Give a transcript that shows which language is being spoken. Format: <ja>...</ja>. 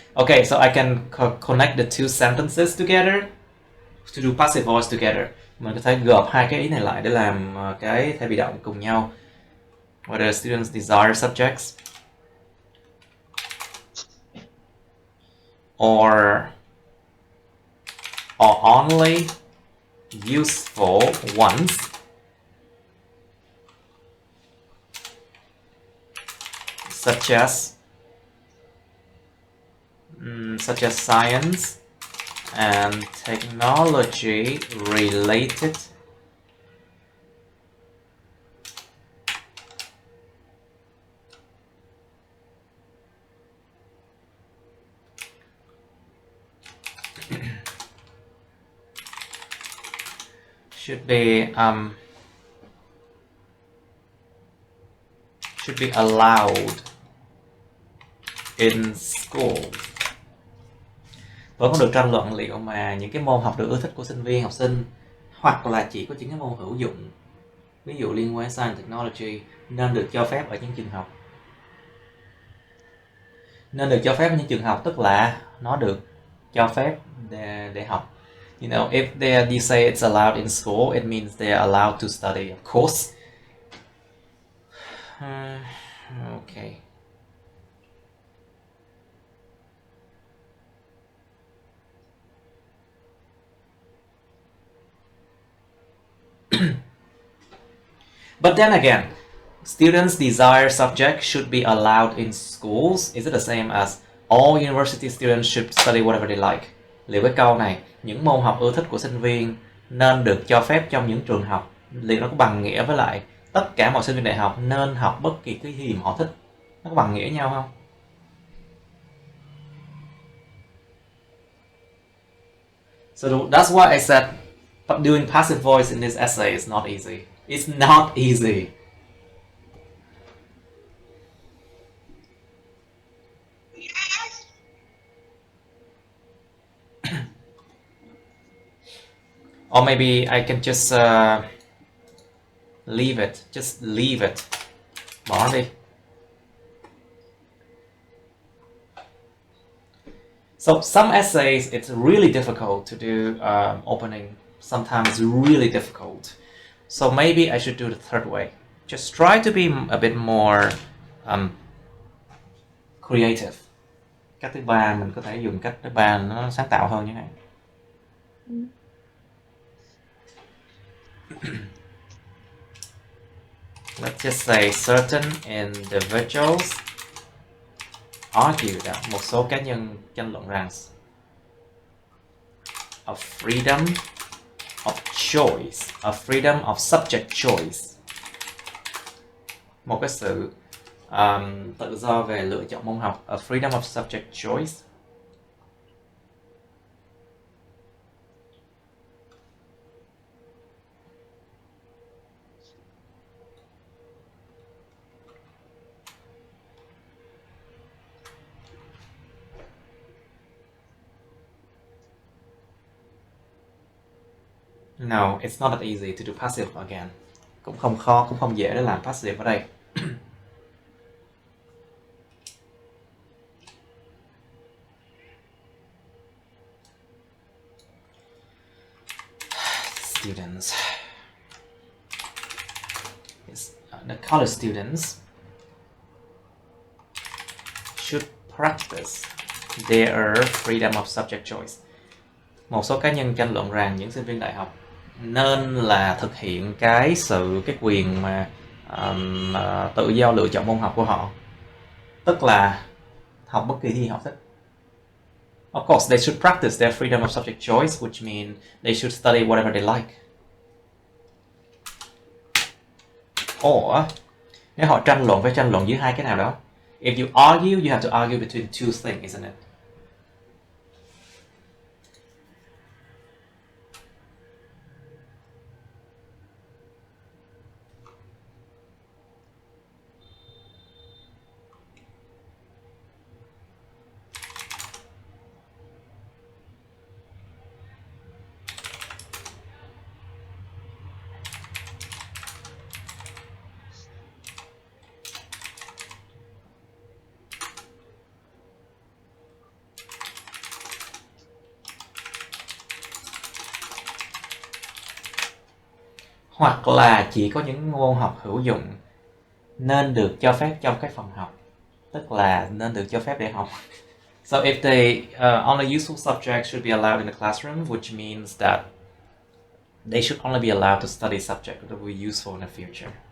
<en>Okay, so I can connect the two sentences together to do passive voice together.</en> <vi>Mình có thể gộp hai cái ý này lại để làm cái thể bị động cùng nhau.</vi> <en>Whether students desire subjects or only useful ones, such as science and technology related should be allowed in school.</en> <vi>Vẫn còn được tranh luận liệu mà những cái môn học được ưa thích của sinh viên, học sinh hoặc là chỉ có những cái môn hữu dụng, ví dụ liên quan science technology, nên được cho phép ở những trường học. Nên được cho phép ở những trường học tức là nó được cho phép để học.</vi> <en>You know, if they say it's allowed in school, it means they are allowed to study, of course. Okay. But then again, students' desired subject should be allowed in schools. Is it the same as all university students should study whatever they like?</en> <vi>Liệu cái câu này, những môn học ưa thích của sinh viên nên được cho phép trong những trường học, liệu nó có bằng nghĩa với lại tất cả mọi sinh viên đại học nên học bất kỳ cái gì mà họ thích? Nó có bằng nghĩa nhau không?</vi> <en>So that's why I said doing passive voice in this essay is not easy. It's not easy. Or maybe I can just leave it. Just leave it.</en> <vi>Bỏ đi.</vi> <en>So some essays, it's really difficult to do opening. Sometimes it's really difficult. So maybe I should do the third way. Just try to be a bit more creative.</en> <vi>Cách thứ ba, mình có thể dùng cách thứ ba nó sáng tạo hơn như thế này.</vi> <en>Let's just say certain individuals argue that,</en> <vi>một số cá nhân tranh luận rằng</vi> <en>a freedom of choice, a freedom of subject choice,</en> <vi>một cái sự tự do về lựa chọn môn học,</vi> <en>a freedom of subject choice. No, it's not that easy to do passive again.</en> <vi>Cũng không khó, cũng không dễ để làm passive ở đây.</vi> <en>Students. The college students should practice their freedom of subject choice.</en> <vi>Một số cá nhân tranh luận rằng những sinh viên đại học nên là thực hiện cái quyền mà tự do lựa chọn môn học của họ, tức là học bất kỳ gì họ thích.</vi> <en>Of course, they should practice their freedom of subject choice, which means they should study whatever they like.</en> <vi>Or, nếu họ tranh luận, phải tranh luận giữa hai cái nào đó.</vi> <en>If you argue, you have to argue between two things, isn't it?</en> <vi>Hoặc là chỉ có những môn học hữu dụng nên được cho phép trong cái phòng học, tức là nên được cho phép để học.</vi> <en>So if they only useful subjects should be allowed in the classroom, which means that they should only be allowed to study subjects that will be useful in the future.</en>